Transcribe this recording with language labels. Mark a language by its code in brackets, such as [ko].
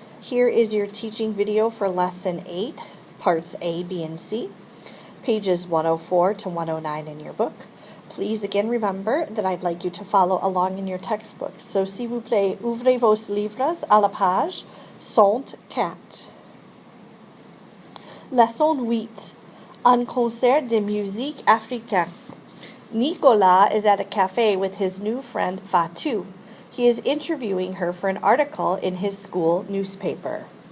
[en] Here is your teaching video for Lesson 8, Parts A, B, and C, pages 104 to 109 in your book. Please again remember that I'd like you to follow along in your textbook. [fr] So, s'il vous plaît, ouvrez vos livres à la page 104. Leçon 8, un concert de musique africaine. [en] Nicolas is at a cafe with his new friend Fatou. He is interviewing her for an article in his school newspaper.